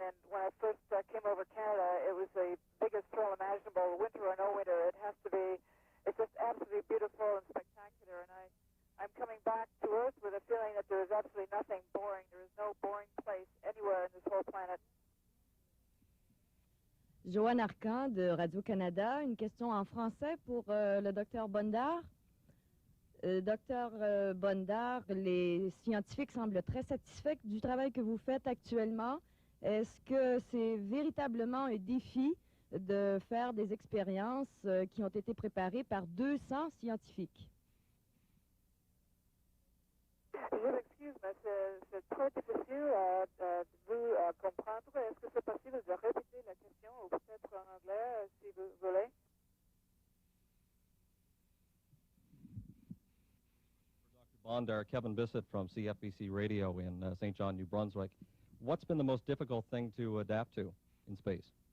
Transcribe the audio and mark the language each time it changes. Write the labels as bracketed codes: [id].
[en] And when I first came over Canada, it was the biggest thrill imaginable, winter or no winter. It has to be, it's just absolutely beautiful and spectacular. And I'm coming back to Earth with a feeling that there is absolutely nothing boring. There is no boring place anywhere in this whole planet. [fr] Joanne Arcan de Radio-Canada, une question en français pour le docteur Bondar. Docteur Bondar, les scientifiques semblent très satisfaits du travail que vous faites actuellement. Est-ce que c'est véritablement un défi de faire des expériences qui ont été préparées par 200 scientifiques? Je m'excuse, mais c'est très difficile de vous comprendre. Est-ce que c'est possible de répéter la question ou peut-être en anglais, si vous voulez? [en] Bondar, Kevin Bissett from CFBC Radio in St. John, New Brunswick. What's been the most difficult thing to adapt to in space?